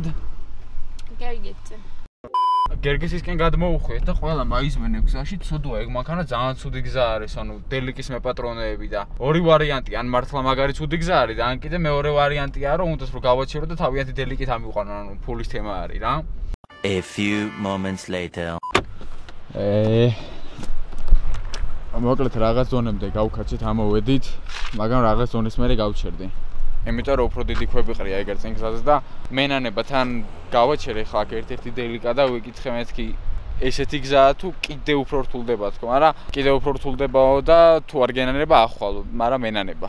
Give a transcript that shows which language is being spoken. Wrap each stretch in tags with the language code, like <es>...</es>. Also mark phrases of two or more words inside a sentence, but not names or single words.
<ka>გერგეთზე. გერგესისკენ გადმოუხვიეთ და ყველა მაიზმენე გზაში ცუდოა, ეგ მანქანა ძალიან ცუდი გზა არის, ანუ დელიკის მეპატრონეები და ორი ვარიანტი, ან მართლა მაგარი ცუდი გზა არის და ან კიდე მეორე ვარიანტია, რომ უნდას რომ გავაჩერო და თავიანთი დელიკით ამიყვანო, ანუ ფულის თემა არის რა.</ka> <en>A few moments later.</en> <ka>მოკლედ რაღაც ზონემდე გავქაცეთ, ამოვედით, მაგრამ რაღაც ზონის მერე გავჩერდი. იმიტომ რომ უფრო დიდი ქვები ყრია ეგერ წინ გზაზე და მენანება თან გავაჩერე ხა ერთ-ერთი დელიკა და ვიკითხე მეთქი ესეთი გზაა თუ კიდე უფრო რთულდება თქო, მაგრამ კიდე უფრო რთულდებაო და თუ არ გენანება ახვალო, მაგრამ მენანება.</ka>